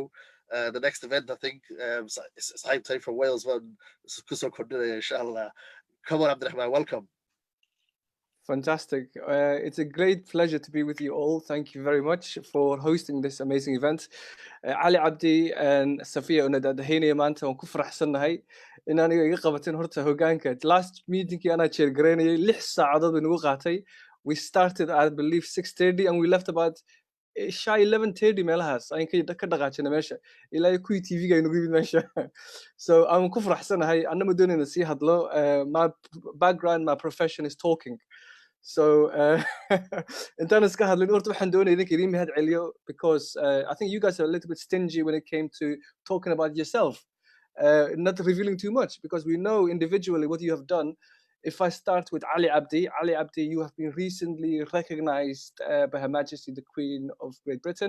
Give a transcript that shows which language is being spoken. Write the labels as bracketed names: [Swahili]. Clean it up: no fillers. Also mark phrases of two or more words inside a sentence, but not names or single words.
[English] The next event, I think, it's Sahib K from Wales. Inshallah. Come on, Abdurrahman, welcome. Fantastic. It's a great pleasure to be with you all. Thank you very much for hosting this amazing event. [Somali] Ali Abdi and Safia Unadadahini maanta waan ku faraxsanahay in aniga iga qabateen horta hogaanka. [English] Last meeting [Somali] ana chair gareynayay 6 saacadood bay nagu qaatay. [English] We started at, I believe, 6:30 and we left about shy [Somali] 11:30 meelahaas ayaan ka dhaqaajinay meesha ilaa kuwii TV-ga ay nagu yimid meesha. [English] So I'm [Somali] ku faraxsanahay anama doonayna sii hadlo. [English] My background, my profession is talking. So [Somali] intaan iska hadlin horta waxaan doonaya idinka idin mahad celiyo [English] because I think you guys are a little bit stingy when it came to talking about yourself, not revealing too much, because we know individually what you have done. If I start with Ali Abdi, you have been recently recognized by Her Majesty the Queen of Great Britain.